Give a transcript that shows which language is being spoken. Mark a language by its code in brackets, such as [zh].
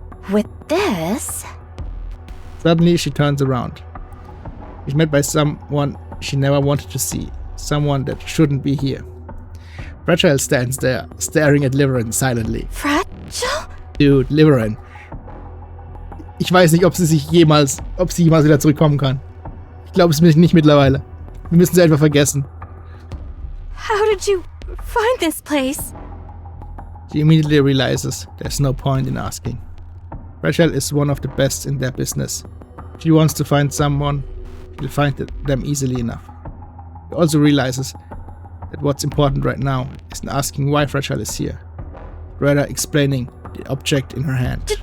[en] With this? Suddenly she turns around. She's met by someone she never wanted to see. Someone that shouldn't be here. Fragile stands there, staring at Lyrin silently. Fragile? Dude, Lyrin. [de] Ich weiß nicht, ob sie jemals wieder zurückkommen kann. Ich glaube es nicht mittlerweile. Wir müssen sie einfach vergessen. [en] How did you find this place? She immediately realizes there's no point in asking. Fragile is one of the best in their business. If she wants to find someone, she'll find them easily enough. She also realizes that what's important right now isn't asking why Fragile is here, rather explaining the object in her hand.